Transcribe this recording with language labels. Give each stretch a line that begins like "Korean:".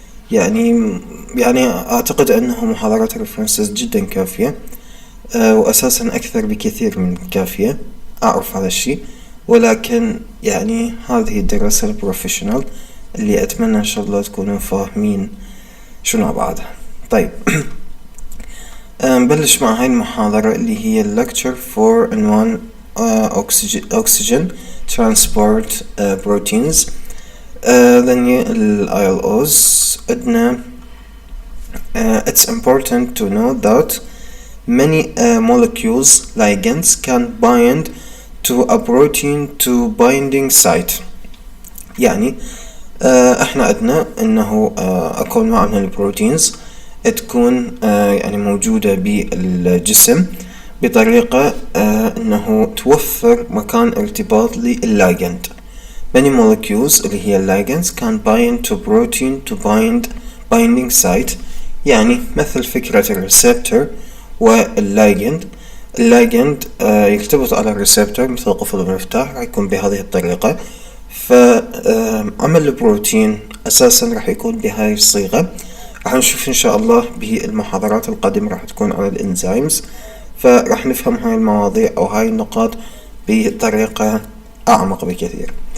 Arabic: يعني أعتقد أنه محاضرات الريفرنسز جدا كافية، وأساسا أكثر بكثير من كافية، أعرف هذا الشيء، ولكن يعني هذه الدراسة البروفيشنال اللي أتمنى إن شاء الله تكونوا فاهمين شنو بعدها. طيب نبلش مع هاي المحاضرة اللي هي lecture for عنوان oxygen transport proteins.
English: then ILOs
Arabic: عندنا
English: it's important to know that many molecules ligands can bind to a protein to binding site.
Arabic: يعني احنا عندنا انه اكون نوع من البروتينز تكون يعني موجودة بالجسم بطريقة انه توفر مكان ارتباط لللايجند.
English: many molecules
Arabic: اللي هي اللايجندز
English: can bind to protein to binding site،
Arabic: يعني مثل فكرة الريسبتور واللايجند. اللايجند يرتبط على الريسبتور مثل قفل المفتاح، راح يكون بهذه الطريقة. فعمل البروتين أساسا راح يكون بهاي الصيغة. راح نشوف إن شاء الله بالمحاضرات القادمة راح تكون على الإنزيمز، فراح نفهم هاي المواضيع أو هاي النقاط بطريقة أعمق بكثير.